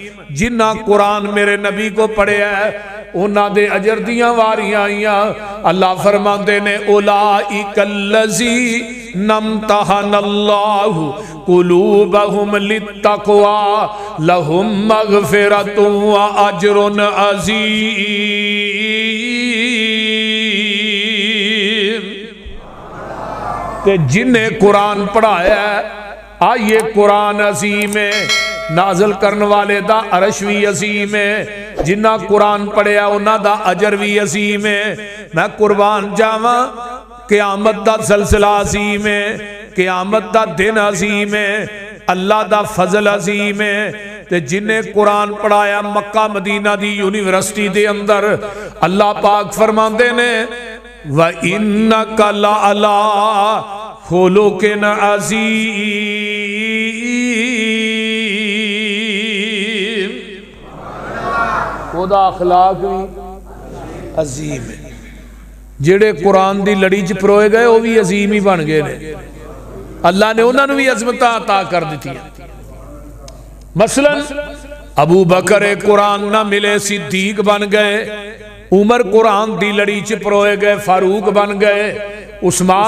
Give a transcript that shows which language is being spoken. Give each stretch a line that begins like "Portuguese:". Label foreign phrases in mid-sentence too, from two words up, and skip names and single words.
Punjabi: جنہ قرآن میرے نبی کو پڑھے ہے انہاں دے اجر دیاں واریاں آئیاں. اللہ فرماندے نے
Arabic: اولئک الذین امتحن اللہ قلوبہم للتقوی لہم مغفرۃ واجر عظیم.
Punjabi: تے جنہیں قرآن پڑھایا ہے آئیے قرآن عظیم ہے, نازل کرن والے دا عرش بھی عظیم ہے, جنہ قرآن پڑھیا انہاں دا اجر بھی عظیم ہے. میں قربان جاواں قیامت دا سلسلہ عظیم ہے, قیامت دا دن عظیم ہے, اللہ دا فضل عظیم ہے. تے جنہیں قرآن پڑھایا مکہ مدینہ دی یونیورسٹی دے اندر اللہ پاک فرماندے نے
Arabic: وَإِنَّكَ لَعَلَىٰ خُلُقٍ عَظِيمٍ.
Punjabi: خدا اخلاق بھی عظیم ہے. جڑے قرآن دی لڑی چ پروئے گئے وہ بھی عظیم ہی بن گئے نے. اللہ نے انہوں نے بھی عظمتاں عطا کر دیتی ہیں. مثلا ابو بکر قرآن نہ ملے صدیق بن گئے, عمر قرآن دی لڑی چ پروئے گئے فاروق بن گئے, عثمان